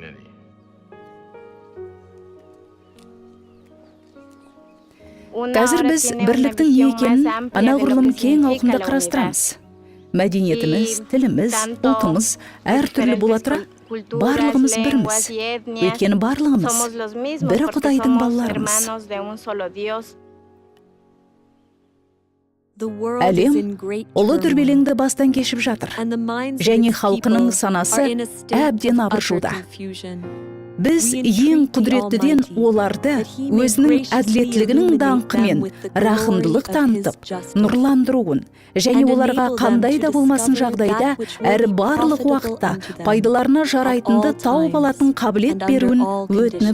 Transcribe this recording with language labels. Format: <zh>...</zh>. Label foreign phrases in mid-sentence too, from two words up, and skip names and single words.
<kk>Қазір біз бірліктің не екенін анағұрлым кең ауқымда қарастырамыз. Мәдениетіміз, тіліміз, ұлтымыз әртүрлі бола тұра, барлығымыз бірміз. Өйткені барлығымыз бір Құдайдың балаларымыз.</kk> <en>The world</en> <kk>Әлем</kk> <en>is in great</en> <kk>ұлы</kk> <en>turmoil,</en> <kk>дүрбелеңді бастан кешіп жатыр.</kk> <en>and the minds of</en> <kk>Және</kk> <en>its</en> <kk>халқының</kk> <en>people</en> <kk>санасы</kk> <en>are in a state</en> <kk>әбден</kk> <en>of utter</en> <kk>абыржуда.</kk> <en>confusion.</en> <kk>Біз</kk> <en>We</en> <kk>ең</kk> <en>entreat the</en> <kk>құдіреттіден</kk> <en>Almighty</en> <kk>оларды</kk> <en>that he may</en> <kk>өзінің</kk> <en>graciously</en> <kk>әділеттілігінің</kk> <en>illuminate</en> <kk>даңқымен</kk> <en>them with the glory</en> <kk>рахымдылық</kk> <en>of</en> <kk>танытып,</kk> <en>his justice,</en> <kk>нұрландыруын, және</kk> <en>and</en> <kk>оларға</kk> <en>enable them</en> <kk>қандай</kk> <en>to</en> <kk>да болмасын</kk> <en>discover</en> <kk>жағдайда</kk> <en>that which will</en> <kk>әрі</kk> <en>be</en> <kk>барлық</kk> <en>profitable</en> <kk>уақытта</kk> <en>unto them</en> <kk>пайдаларына жарайтынды</kk> <en>at all</en> <kk>тауып алатын</kk> <en>times</en> <kk>қабілет</kk> <en>and under</en> <kk>беруін</kk> <en>all</en> <kk>өтініп</kk>